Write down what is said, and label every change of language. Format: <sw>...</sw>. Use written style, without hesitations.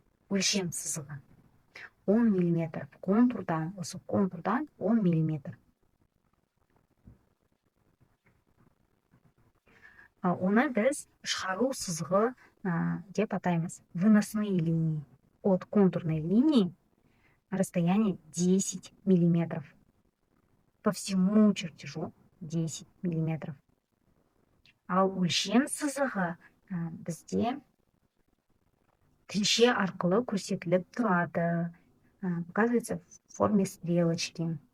<kk>Өлшем сызығы 10 мм, контурдан, осы контурдан 10 мм. Оны біз шығару сызығы деп атаймыз.</kk> <ru>Выносные линии. От контурной линии расстояние 10 мм. По всему чертежу 10 мм.</ru> <kk>Ал өлшем сызығы бізде тілше арқылы көрсетіліп тұрады.</kk> <ru>Показывается в форме стрелочки.</ru>